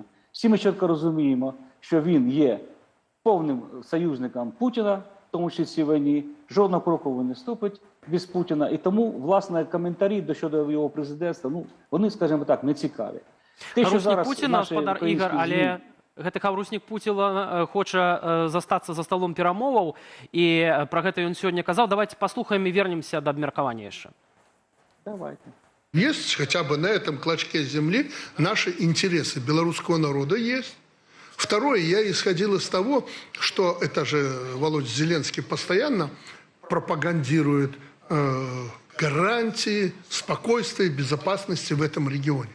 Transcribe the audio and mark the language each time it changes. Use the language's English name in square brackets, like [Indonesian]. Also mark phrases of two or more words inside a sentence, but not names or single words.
[Ukrainian] Всі ми чітко розуміємо, що він є повним союзником Путіна, в тому числі в цій війні, жодного кроку він не ступить без Путіна. І тому, власне, коментарі щодо його президентства, вони, скажімо так, не цікаві. [Belarusian] Хавруснік Путіна, господар Ігор, але гэты хавруснік Путіна хоча застацца за столом перамоваў, і пра гэта ён сёння казаў. Давайте паслухаем і вернемся да абмеркавання яшчэ. Давайте. [Russian] Есть хотя бы на этом клочке земли наши интересы белорусского народа есть. Второе, я исходил из того, что это же Володя Зеленский постоянно пропагандирует гарантии спокойствия и безопасности в этом регионе.